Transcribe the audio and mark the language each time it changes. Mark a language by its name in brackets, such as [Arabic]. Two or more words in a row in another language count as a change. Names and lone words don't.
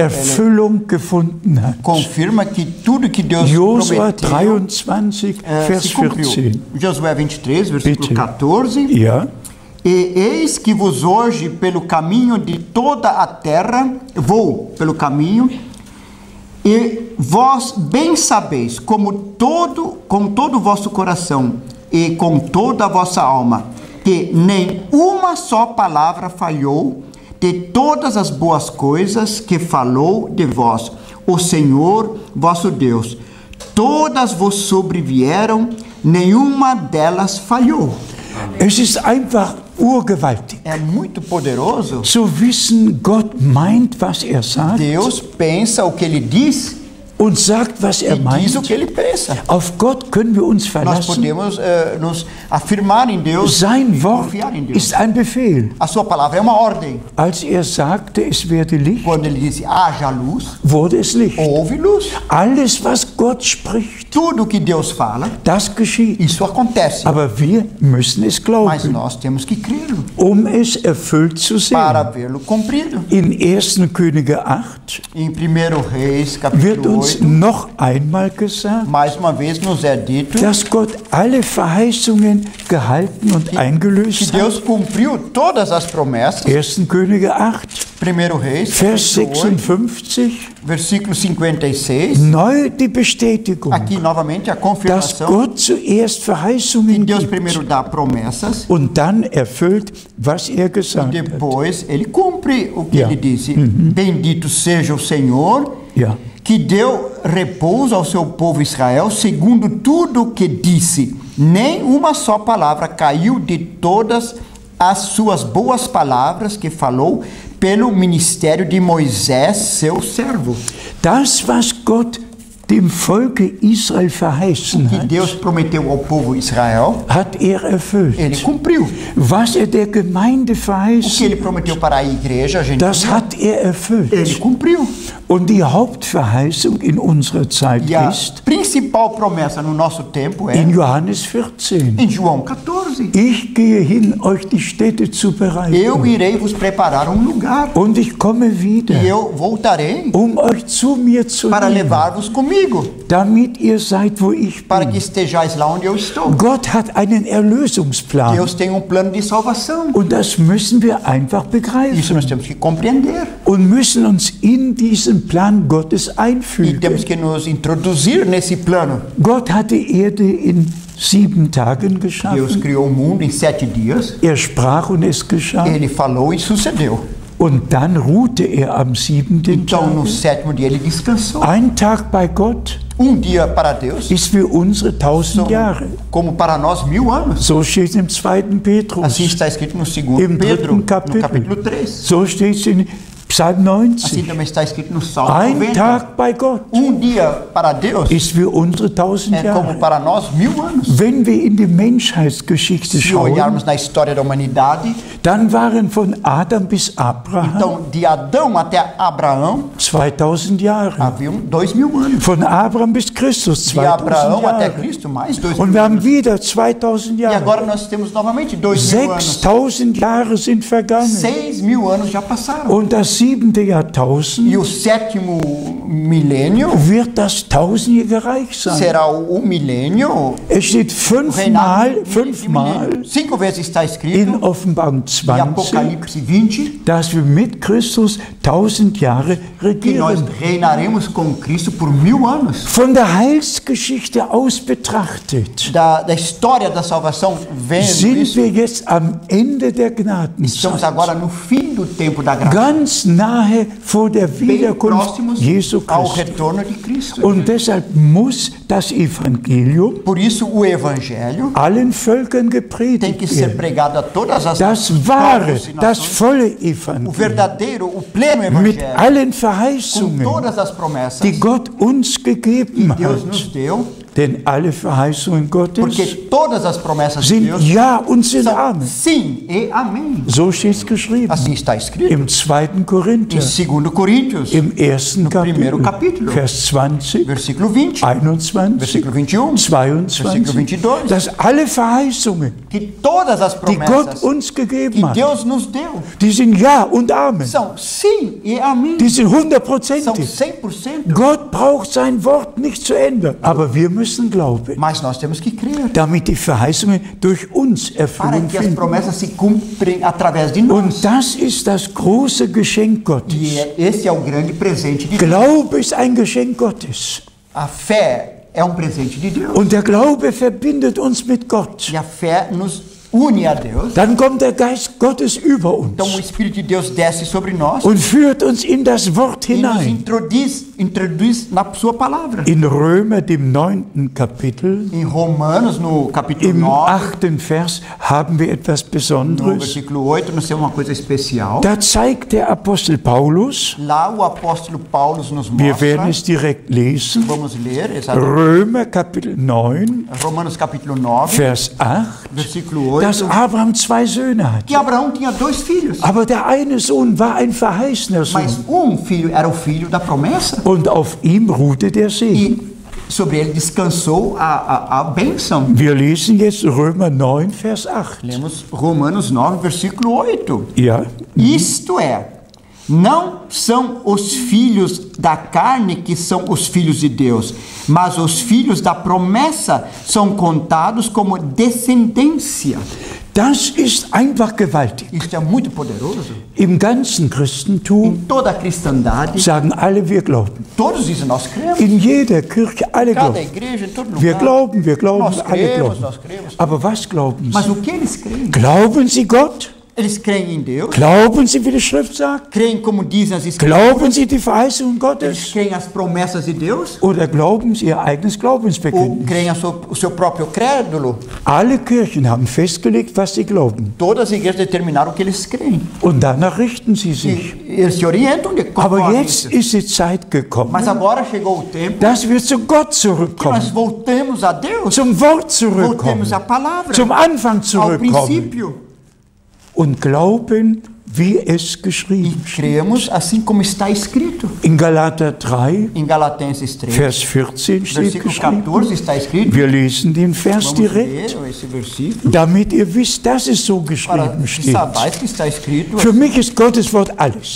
[German] Erfüllung gefunden hat. [Portuguese] confirma que tudo que Deus [German] Josua [Portuguese] prometeu [German] 23, Vers [Portuguese] se cumpriu. 14. Josué 23, versículo [German] Bitte. 14. Ja, [Portuguese] E eis que vos hoje pelo caminho de toda a terra, vou pelo caminho, e vós bem sabeis, com todo o vosso coração e com toda a vossa alma, que nem uma só palavra falhou de todas as boas coisas que falou de vós, o Senhor vosso Deus. Todas vos sobrevieram, nenhuma delas falhou. [German] es ist einfach urgewaltig. [Portuguese] É muito poderoso. [German] Zu wissen, Gott meint, was er sagt [Portuguese] Deus pensa o que ele diz [German] und sagt, was er [Portuguese] e diz o [German] meint. [Portuguese] que ele pensa. [German] Auf Gott können wir uns [Portuguese] Nós [German] verlassen. [Portuguese] podemos nos afirmar em Deus [German] Sein [Portuguese] e [German] Wort [Portuguese] confiar em Deus. [German] ist ein Befehl. [Portuguese] A sua palavra é uma ordem. [German] Als er sagte, es werde Licht, [Portuguese] Quando ele disse haja luz, [German] wurde es Licht. [Portuguese] houve luz. [German] Alles, was Gott spricht, [Portuguese] Tudo que Deus fala, [German] das geschieht. [Portuguese] isso acontece. [German] Aber wir müssen es [Portuguese] Mas [German] glauben, [Portuguese] nós temos que crê-lo [German] es erfüllt zu [Portuguese] para [German] sehen. [Portuguese] vê-lo cumprido. [German] In 1. Könige 8 [Portuguese] Em 1 Reis, [German] wird [Portuguese] capítulo [German] uns [Portuguese] 8, [German] noch einmal gesagt, [Portuguese] mais uma vez nos é dito [German] dass Gott alle Verheißungen gehalten und [Portuguese] que [German] eingelöst hat. [Portuguese] Deus cumpriu todas as promessas. [German] 1. Könige 8, [Portuguese] 1 Reis, [German] Vers [Portuguese] capítulo 8, [German] 56, [Portuguese] versículo 56. [German] neu die Bestätigung, [Portuguese] Aqui novamente a [German] dass [Portuguese] confirmação [German] Gott zuerst [Portuguese] que [German] Verheißungen [Portuguese] Deus [German] gibt [Portuguese] primeiro dá promessas [German] und dann erfüllt, was er [Portuguese] e [German] gesagt hat. [Portuguese] depois ele cumpre o que [German] Ja. [Portuguese] ele disse. Bendito seja o Senhor, [German] Ja. [Portuguese] que deu repouso ao seu povo Israel, segundo tudo o que disse. Nem uma só palavra caiu de todas as suas boas palavras que falou pelo ministério de Moisés, seu servo. [German] Das, was Gott dem Volke Israel verheißen [Portuguese] Que [German] hat, [Portuguese] Deus prometeu ao povo Israel, [German] hat er erfüllt. [Portuguese] ele cumpriu. [German] Was er der Gemeinde [Portuguese] O que [German] verheißen, [Portuguese] ele prometeu para a igreja, a gente [German] das hat er [Portuguese] ele [German] erfüllt. [Portuguese] cumpriu. [German] Und die Hauptverheißung in unserer Zeit [Portuguese] E a [German] ist [Portuguese] principal promessa no nosso tempo é [German] in Johannes 14. [Portuguese] em João 14. [German] Ich gehe hin, euch die Städte zu [Portuguese] Eu [German] bereiten. [Portuguese] irei vos preparar um lugar [German] Und ich komme wieder, [Portuguese] e eu voltarei [German] euch zu mir zu [Portuguese] para [German] nehmen, [Portuguese] levar-vos comigo, [German] damit ihr seid, wo ich [Portuguese] para que [German] bin. [Portuguese] estejais lá onde eu estou. [German] Gott hat einen Erlösungsplan. [Portuguese] Deus tem um plano de salvação. [German] Und das müssen wir einfach [Portuguese] Isso [German] begreifen. [Portuguese] nós temos que compreender [German] Und müssen uns in diesen Plan Gottes [Portuguese] e [German] einfügen. [Portuguese] temos que nos introduzir nesse plano. [German] Gott hat die Erde in 7 Tagen [Portuguese] Deus [German] geschaffen. [Portuguese] criou o mundo em 7 dias, [German] Er sprach und es geschah. [Portuguese] ele falou e sucedeu. [German] Und dann ruhte er am 7. [Portuguese] Então no [German] Tag. [Portuguese] 7º dia ele descansou. [German] Ein Tag bei Gott [Portuguese] Dia para Deus [German] ist für unsere 1000 Jahre. [Portuguese] como para nós 1000 anos. [German] So steht es im 2. [Portuguese] Assim [German] Petrus. [Portuguese] está escrito no 2 [German] Im [Portuguese] Pedro, [German] dritten [Portuguese] no [German] Kapitel. [Portuguese] capítulo 3. [German] So steht es in Psalm [Portuguese] Assim [German] 90. [Portuguese] também está escrito no Salmo [German] Ein [Portuguese] 90. [German] Tag bei Gott [Portuguese] Dia para Deus [German] ist wie unsere 1000 [Portuguese] é como [German] Jahre. [Portuguese] para nós 1000 anos. [German] Wenn wir in die Menschheitsgeschichte [Portuguese] Se [German] schauen, [Portuguese] olharmos na história da humanidade, [German] dann waren von Adam bis Abraham [Portuguese] então de Adão até Abraão [German] 2000 Jahre. [Portuguese] haviam 2000 anos. [German] Von Abraham bis Christus [Portuguese] De [German] 2000 [Portuguese] Abraão até [German] Jahre. [Portuguese] Cristo mais 2000 [German] Und wir haben [Portuguese] anos. [German] wieder 2000 [Portuguese] E [German] Jahre. [Portuguese] agora nós temos novamente 2000 anos. [German] 6000 Jahre sind vergangen. [Portuguese] 6000 anos já passaram. [German] Und das 7. Jahrtausend [Portuguese] E o sétimo milênio [German] wird das 1000-jährige Reich sein. [Portuguese] será o milênio. [German] Es steht [Portuguese] Reinado [German] fünfmal [Portuguese] 5 vezes está [German] in [Portuguese] escrito [German] Offenbarung [Portuguese] em [German] 20, [Portuguese] Apocalipse 20 [German] dass wir mit Christus 1000 Jahre [Portuguese] que nós [German] regieren. [Portuguese] reinaremos com Cristo por 1000 anos. [German] Von der Heilsgeschichte aus betrachtet [Portuguese] Da história da salvação vendo [German] sind [Portuguese] isso, [German] wir jetzt am Ende der [Portuguese] estamos [German] Gnadenzeit. [Portuguese] agora no fim do tempo da graça, [German] Ganz nahe vor der [Portuguese] bem [German] Wiederkunft [Portuguese] próximos [German] Jesu [Portuguese] ao [German] Christi. [Portuguese] retorno de Cristo. [German] Und deshalb muss das Evangelium [Portuguese] Por isso o evangelho [German] allen Völkern [Portuguese] tem [German] gepredigt [Portuguese] que ser [German] werden. [Portuguese] pregado a todas as [German] Das [Portuguese] povos [German] wahre, [Portuguese] e [German] das [Portuguese] nações. [German] volle [Portuguese] O [German] Evangelium [Portuguese] verdadeiro, o pleno [German] mit [Portuguese] evangelho, [German] allen [Portuguese] com [German] Verheißungen, [Portuguese] todas as promessas [German] die Gott uns gegeben [Portuguese] Deus [German] hat. [Portuguese] nos deu, [German] Denn alle Verheißungen [Portuguese] porque [German] Gottes [Portuguese] todas as promessas de [German] sind [Portuguese] Deus [German] Ja und sind [Portuguese] são [German] Amen. [Portuguese] sim e amém. [German] So steht es geschrieben. [Portuguese] Assim está escrito [German] Im 2. Korinther, [Portuguese] em 2 Coríntios, [German] im 1. [Portuguese] primeiro [German] Kapitel, [Portuguese] capítulo. [German] Vers 20, [Portuguese] versículo 20, [German] 21, [Portuguese] versículo 21, [German] 22, [Portuguese] versículo 22, [German] dass alle Verheißungen, [Portuguese] que todas as [German] die Gott [Portuguese] promessas [German] uns gegeben [Portuguese] que [German] hat, [Portuguese] Deus nos deu [German] die sind Ja und Amen. [Portuguese] são sim e amém. [German] Die sind [Portuguese] São [German] 100%. [Portuguese] 100%. [German] Gott braucht sein Wort nicht zu ändern, aber wir müssen glauben, [Portuguese] Mas nós temos que crer [German] damit die Verheißungen durch uns [Portuguese] para [German] Erfüllung [Portuguese] que as [German] finden. [Portuguese] promessas se cumprem através de nós. [German] Und das ist das große Geschenk Gottes. [Portuguese] E esse é o grande presente de Deus. [German] Glaube ist ein Geschenk Gottes. [Portuguese] A fé é um presente de Deus. [German] Und der Glaube verbindet uns mit Gott. [Portuguese] E a fé nos une a Deus. [German] Dann kommt der Geist Gottes über [Portuguese] Então o [German] uns [Portuguese] Espírito de Deus desce sobre nós [German] und führt uns in das Wort [Portuguese] e nos [German] hinein. [Portuguese] introduz na sua palavra. [German] In Römer, dem 9. Kapitel, [Portuguese] Em Romanos, no capítulo [German] im [Portuguese] 9, [German] 8. Vers, haben wir etwas [Portuguese] no [German] Besonderes. [Portuguese] versículo 8, nós temos uma coisa especial. [German] Da zeigt der Apostel Paulus, [Portuguese] Lá o apóstolo Paulo nos [German] wir werden [Portuguese] mostra, [German] es direkt lesen, [Portuguese] vamos ler, exatamente, [German] Römer Kapitel 9, [Portuguese] Romanos capítulo 9, [German] Vers 8, [Portuguese] versículo [German] dass [Portuguese] 8, [German] Abraham 2 Söhne hatte. [Portuguese] que Abraão tinha 2 filhos, [German] Aber der eine Sohn war ein verheißener [Portuguese] mas [German] Sohn [Portuguese] filho era o filho da promessa [German] und auf ihm ruhte der Segen. [Portuguese] e sobre ele descansou a bênção. [German] Wir lesen jetzt Römer 9, Vers 8. [Portuguese] Lemos Romanos 9, versículo 8. [German] Ja, [Portuguese] Isto é, não são os filhos da carne que são os filhos de Deus, mas os filhos da promessa são contados como descendência. [German] das ist einfach gewaltig. [Portuguese] Isto é muito poderoso. [German] Im ganzen Christentum [Portuguese] Em toda a cristandade, [German] sagen alle, wir glauben. [Portuguese] todos dizem, nós cremos. [German] In jeder Kirche alle [Portuguese] Cada [German] glauben. [Portuguese] igreja, em todo [German] Wir [Portuguese] lugar. [German] glauben, [Portuguese] Nós [German] alle [Portuguese] cremos, [German] glauben. [Portuguese] nós cremos. [German] Aber was glauben [Portuguese] Mas [German] Sie? [Portuguese] o que eles creem? [German] Glauben Sie Gott? [Portuguese] Eles creem em Deus, [German] Glauben Sie, wie die Schrift sagt? [Portuguese] creem como dizem as escrituras, [German] Glauben Sie die Verheißung [Portuguese] eles [German] Gottes? [Portuguese] creem as promessas de Deus, [German] Oder glauben Sie Ihr eigenes [Portuguese] ou [German] Glaubensbekenntnis? [Portuguese] creem o seu próprio crédulo. [German] Alle Kirchen haben festgelegt, was sie glauben. [Portuguese] Todas as igrejas determinaram o que eles creem. [German] Und danach richten sie sich. [Portuguese] E eles se orientam de [German] Aber [Portuguese] conforme [German] jetzt [Portuguese] isso. [German] ist die Zeit gekommen, [Portuguese] Mas agora chegou o tempo [German] dass wir zu Gott [Portuguese] que nós [German] zurückkommen, [Portuguese] voltemos a Deus, [German] zum Wort [Portuguese] voltemos [German] zurückkommen, [Portuguese] à palavra, [German] zum Anfang [Portuguese] ao [German] zurückkommen [Portuguese] princípio. [German] und glauben, wie es [Portuguese] E [German] geschrieben steht. [Portuguese] cremos assim como está escrito. [German] In Galater 3, [Portuguese] Em Galatenses 3, [German] Vers 14 steht [Portuguese] versículo [German] geschrieben. [Portuguese] 14 está escrito. [German] Wir lesen den Vers [Portuguese] Vamos [German] direkt, [Portuguese] ler esse versículo [German] damit ihr wisst, dass es so [Portuguese] para [German] geschrieben [Portuguese] que [German] steht. [Portuguese] sabais que está escrito. [German] Für mich ist Gottes Wort alles.